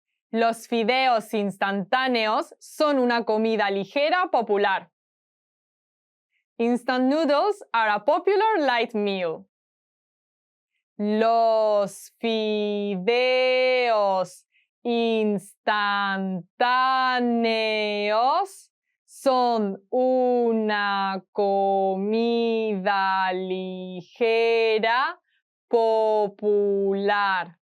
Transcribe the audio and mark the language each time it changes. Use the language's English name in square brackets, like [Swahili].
[Spanish] Los fideos instantáneos son una comida ligera popular. [English] Instant noodles are a popular light meal. [Spanish] Los fideos instantáneos son una comida ligera popular.